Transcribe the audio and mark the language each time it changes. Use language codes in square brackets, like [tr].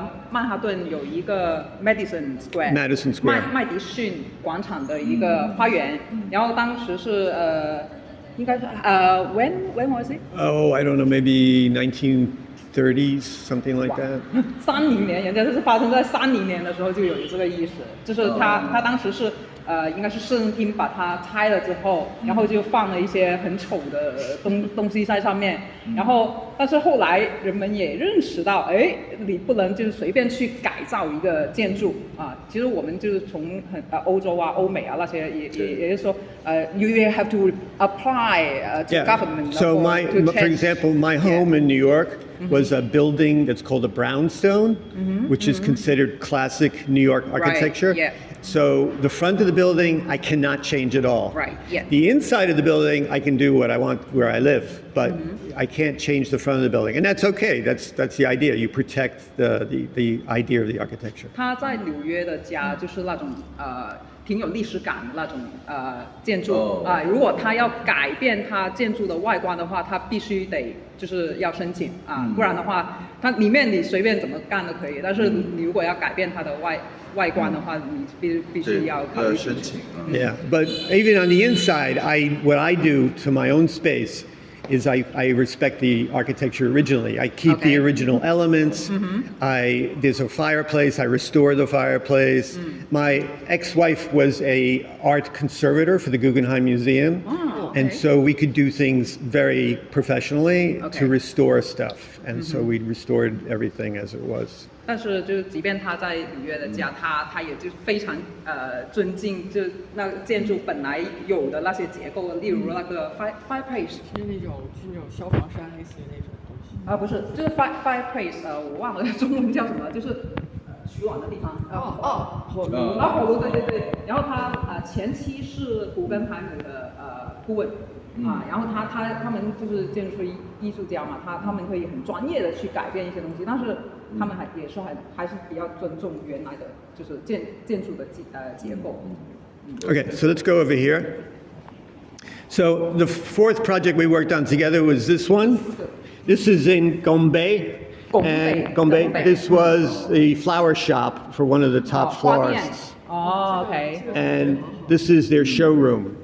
[zh] 曼哈顿有一个 Madison [en] Square [zh] 麦迪逊广场的一个花园，然后当时是应该是 [en] when was it? Oh, I don't know, maybe 1930s, something like that. [zh] 30年，人家就是发生在30年的时候就有这个意识，就是他当时是应该是市政厅把它拆了之后，然后就放了一些很丑的东西在上面，然后但是后来人们也认识到，哎，你不能就是随便去改造一个建筑啊。其实我们就是从欧洲啊、欧美啊那些也就是说 [en] you have to apply to government. So for example, my home in New York was a building that's called a brownstone, which is considered classic New York architecture. Right, yeah. So the front of the building, I cannot change at all. Right, yeah. The inside of the building, I can do what I want where I live, but I can't change the front of the building. And that's okay. That's the idea. You protect the idea of the architecture. [zh] 他在纽约的家就是那种挺有历史感的那种建筑啊。如果他要改变他建筑的外观的话，他必须得就是要申请啊，不然的话，它里面你随便怎么干都可以，但是你如果要改变它的外观的话，你必须要考虑申请。 [en] Yeah, but even on the inside, what I do to my own space is I respect the architecture originally. I keep the original elements. There's a fireplace. I restore the fireplace. My ex-wife was a art conservator for the Guggenheim Museum. And so we could do things very professionally to restore stuff. And so we restored everything as it was. [zh] 但是就是即便他在纽约的家，他也就非常尊敬就那个建筑本来有的那些结构，例如那个 fireplace 是那种消防栓类似于那种东西啊，不是，就是 fireplace 我忘了中文叫什么，就是取暖的地方火炉对，然后他前期是古根海姆的顾问。然后他们就是建筑师艺术家嘛，他们可以很专业的去改变一些东西，但是他们还是比较尊重原来的就是建筑的结构。 [en] Okay, so let's go over here. So the fourth project we worked on together was this one. This is in Gombe. And Gombe. This was the flower shop for one of the top [zh] 花店 [en] florists. [zh] 哦 ，OK， [en] And this is their showroom.